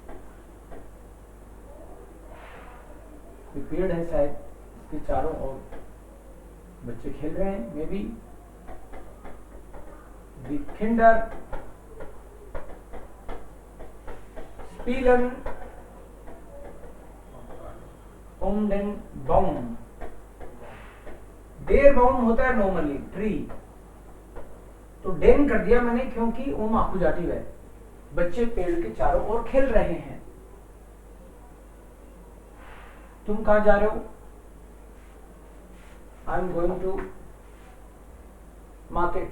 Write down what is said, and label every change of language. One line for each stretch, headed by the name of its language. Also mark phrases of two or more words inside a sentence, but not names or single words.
Hindi: ये पेड़ है शायद, इसके चारों ओर बच्चे खेल रहे हैं,
English: may be.
German: die Kinder spielen um den baum, der Baum
Hindi: होता है नॉर्मली ट्री, तो डेन कर दिया मैंने क्योंकि
German: um Akkusativ
Hindi: है। बच्चे पेड़ के चारों ओर खेल रहे हैं। तुम कहां जा रहे हो?
English: I am going to market.